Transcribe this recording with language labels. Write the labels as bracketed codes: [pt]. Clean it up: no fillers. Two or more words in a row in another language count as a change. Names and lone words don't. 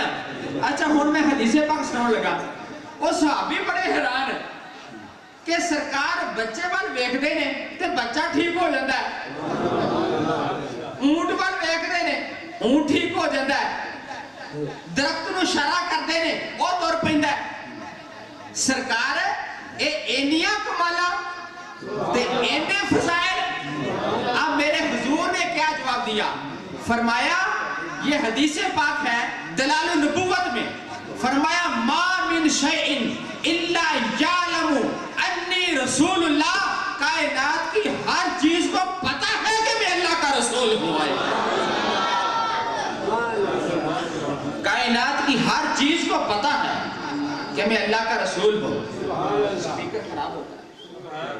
[pa] اچھا ہن میں حدیث پاک سناؤں لگا. وہ صحابی بڑے حیران کہ سرکار بچے وال ویکھدے نے تے بچہ [ur] ٹھیک ہو جاتا ہے، [pa] اونٹ وال ویکھدے نے اونٹ [ur] ٹھیک ہو جاتا ہے، [pa] درخت نو اشارہ کردے نے وہ تر پیندا ہے. سرکار اے اینیاں کمالا تے اینے فضائل. [ur] اب میرے حضور نے کیا جواب دیا؟ فرمایا یہ حدیث پاک ہے دلال النبوت میں، فرمایا [ar] ما من شیئن الا یعلم انی رسول اللہ. [ur] کائنات کی ہر چیز کو پتا ہے کہ میں اللہ کا رسول ہوں. کائنات کی ہر چیز کو پتا ہے کہ میں اللہ کا رسول ہوں. سپیکر خراب ہوتا ہے.